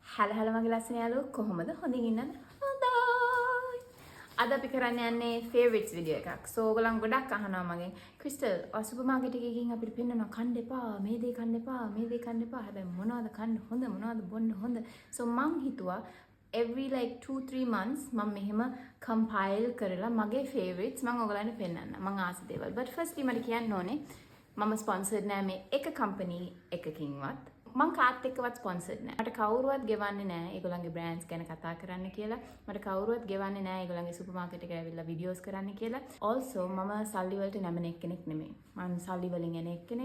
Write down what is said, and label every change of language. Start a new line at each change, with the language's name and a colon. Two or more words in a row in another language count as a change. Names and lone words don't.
Sinhala: හැල මගේ ලස්සන යාළුවෝ කොහොමද? හොඳින් ඉන්නද? හොඳයි. අද අපි කරන්න යන්නේ
English: favorites video
Sinhala: එකක්. So ඔයගොල්ලන් ගොඩක් අහනවා මගෙන් ක්‍රිස්ටල් සුපර් මාකට් එකේ ගිහින් අපිට පෙන්නනවා කන්න එපා, මේ දේ කන්න එපා, මේ දේ කන්න එපා. හැබැයි මොනවද කන්න හොඳ, මොනවද බොන්න හොඳ. So මං හිතුවා
English: every like 2-3 months
Sinhala: මම මෙහෙම compile කරලා මගේ favorites මම ඔයගලන්ට පෙන්නන්න. මං ආස දේවල්.
English: But firstly
Sinhala: මට කියන්න ඕනේ මම sponsored නෑ මේ එක company එකකින්වත්. මං කාත් එක්කවත් ස්පොන්සර්ඩ් නෑ. මට කවුරුවත් ගෙවන්නේ නෑ ඒගොල්ලන්ගේ බ්‍රෑන්ඩ්ස් ගැන කතා කරන්න කියලා. මට කවුරුවත් ගෙවන්නේ නෑ ඒගොල්ලන්ගේ
English: super market
Sinhala: එකට ඇවිල්ලා වීඩියෝස් කරන්න කියලා. Also මම සල්ලි වලට නැමෙන කෙනෙක් නෙමෙයි. මම සල්ලි වලින් එන කෙනෙක්.